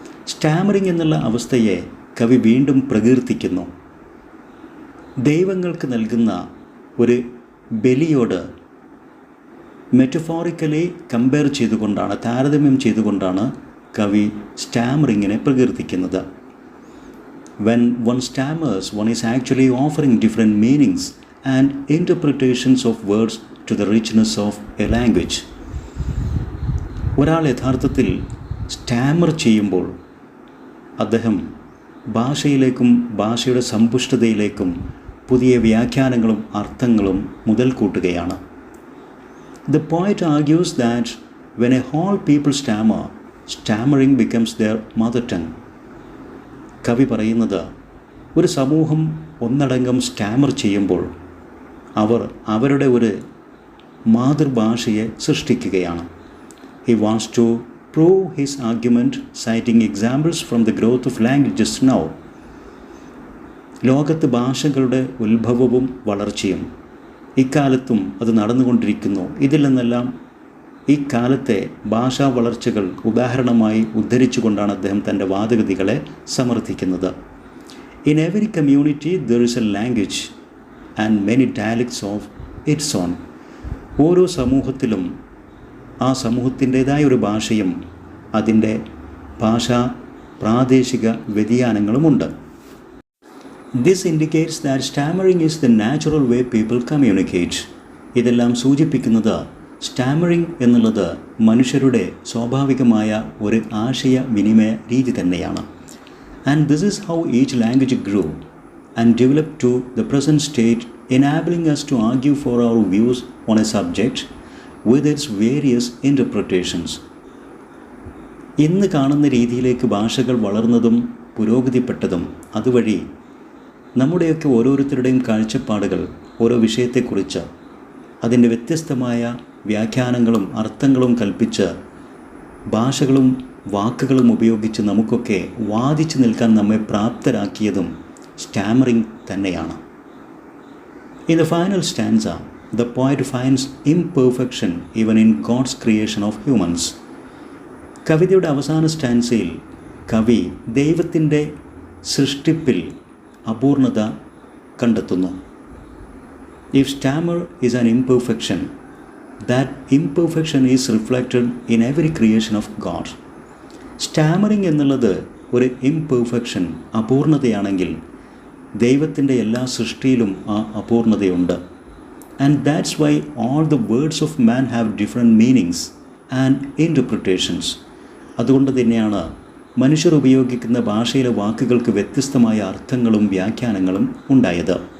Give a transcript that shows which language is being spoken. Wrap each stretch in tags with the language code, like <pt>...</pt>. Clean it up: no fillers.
<ml>Stammering എന്നുള്ള അവസ്ഥയെ കവി വീണ്ടും പ്രകീർത്തിക്കുന്നു. ദൈവങ്ങൾക്ക് നൽകുന്ന ഒരു ബലിയോട് മെറ്റഫോറിക്കലി കമ്പയർ ചെയ്തുകൊണ്ടാണ്, താരതമ്യം ചെയ്തുകൊണ്ടാണ് കവി സ്റ്റാമറിങ്ങിനെ പ്രകീർത്തിക്കുന്നത്.</ml> <en>When one stammers, one is actually offering different meanings and interpretations of words to the richness of a language.</en> <ml>ഒരാൾ യഥാർത്ഥത്തിൽ സ്റ്റാമർ ചെയ്യുമ്പോൾ അദ്ദേഹം ഭാഷയിലേക്കും ഭാഷയുടെ സമ്പുഷ്ടതയിലേക്കും പുതിയ വ്യാഖ്യാനങ്ങളും അർത്ഥങ്ങളും മുതൽ കൂട്ടുകയാണ്.</ml> <en>The poet argues that when a whole people stammer, stammering becomes their mother tongue.</en> <ml>കവി പറയുന്നത് ഒരു സമൂഹം ഒന്നടങ്കം സ്റ്റാമർ ചെയ്യുമ്പോൾ അവർ അവരുടെ ഒരു മാതൃഭാഷയെ സൃഷ്ടിക്കുകയാണ്.</ml> <en>He wants to prove his argument citing examples from the growth of languages now.</en> <ml>ലോകത്ത് ഭാഷകളുടെ ഉത്ഭവവും വളർച്ചയും ഇക്കാലത്തും അത് നടന്നുകൊണ്ടിരിക്കുന്നു. ഇതിൽ നിന്നെല്ലാം ഈ കാലത്തെ ഭാഷാ വളർച്ചകൾ ഉദാഹരണമായി ഉദ്ധരിച്ചുകൊണ്ടാണ് അദ്ദേഹം തൻ്റെ വാദഗതികളെ സമർത്ഥിക്കുന്നത്.</ml> <en>In every community there is a language and many dialects of its own.</en> <ml>ഓരോ സമൂഹത്തിലും ആ സമൂഹത്തിൻ്റേതായ ഒരു ഭാഷയും അതിൻ്റെ ഭാഷാ പ്രാദേശിക വ്യതിയാനങ്ങളുമുണ്ട്.</ml> <en>This indicates that stammering is the natural way people communicate.</en> <ml>ഇതെല്ലാം സൂചിപ്പിക്കുന്നത് സ്റ്റാമറിംഗ് എന്നുള്ളത് മനുഷ്യരുടെ സ്വാഭാവികമായ ഒരു ആശയ വിനിമയ രീതി തന്നെയാണ്.</ml> <en>And this is how each language grew and developed to the present state, enabling us to argue for our views on a subject with its various interpretations.</en> <ml>ഇന്ന് കാണുന്ന രീതിയിലേക്ക് ഭാഷകൾ വളർന്നതും പുരോഗതിപ്പെട്ടതും അതുവഴി നമ്മുടെയൊക്കെ ഓരോരുത്തരുടെയും കാഴ്ചപ്പാടുകൾ ഓരോ വിഷയത്തെക്കുറിച്ച് അതിൻ്റെ വ്യത്യസ്തമായ വ്യാഖ്യാനങ്ങളും അർത്ഥങ്ങളും കൽപ്പിച്ച് ഭാഷകളും വാക്കുകളും ഉപയോഗിച്ച് നമുക്കൊക്കെ വാദിച്ചു നിൽക്കാൻ നമ്മെ പ്രാപ്തരാക്കിയതും സ്റ്റാമറിംഗ് തന്നെയാണ്.</ml> <en>In the final stanza, The poet finds imperfection even in God's creation of humans.</en> <ml>കവിതയുടെ അവസാന സ്റ്റാൻസയിൽ കവി ദൈവത്തിൻ്റെ സൃഷ്ടിപ്പിൽ അപൂർണത കണ്ടെത്തുന്നു.</ml> <en>If stammer is an imperfection, that imperfection is reflected in every creation of God.</en> <ml>Stammering എന്നുള്ളത് ഒരു ഇംപെർഫെക്ഷൻ, അപൂർണതയാണെങ്കിൽ ദൈവത്തിൻ്റെ എല്ലാ സൃഷ്ടിയിലും ആ അപൂർണതയുണ്ട്.</ml> <en>And that's why all the words of man have different meanings and interpretations.</en> <ml>അതുകൊണ്ട് തന്നെയാണ് മനുഷ്യർ ഉപയോഗിക്കുന്ന ഭാഷയിലെ വാക്കുകൾക്ക് വ്യത്യസ്തമായ അർത്ഥങ്ങളും വ്യാഖ്യാനങ്ങളും ഉണ്ടായത്.</ml>